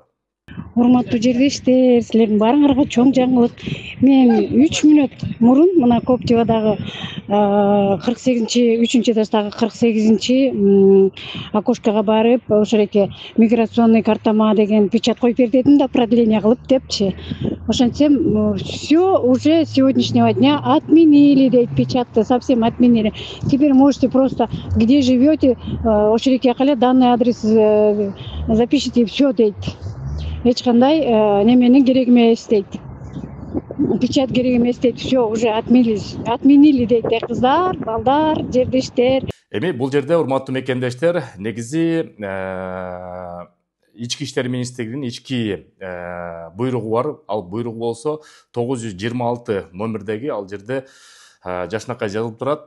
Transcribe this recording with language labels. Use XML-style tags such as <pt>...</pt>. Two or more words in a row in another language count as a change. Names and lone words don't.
<ky>Урматтуу жердештер, силердин баарыңарга чоң жаңылык. Мен 3 мүнөт мурун мына Коптевадагы 3 этаждагы 48 окошкого барып, ошол эки миграционный картама деген печать коюп бер дедим да, продление кылып депчи. Ошентсем,</ky> <ru>все уже с сегодняшнего дня отменили,</ru> <ky>дейт, печатты</ky> <ru>совсем отменили. Теперь можете просто, где живете,</ru> <ky>ошол эки кале</ky> <ru>данный адрес запишите, все,</ru> <ky>дейт. Эч кандай неменин кереги эмес дейт. Печать керек эмес дейт.</ky> <ru>Все уже отменили дейт.</ru> <ky>Кыздар, балдар, жердештер. Эми бул жерде урматтуу мекендештер, негизи Ички иштер министрлигинин ички буйругу бар. Ал буйрук болсо 926 номердеги, ал жерде жашынакай жазылып турат.</ky>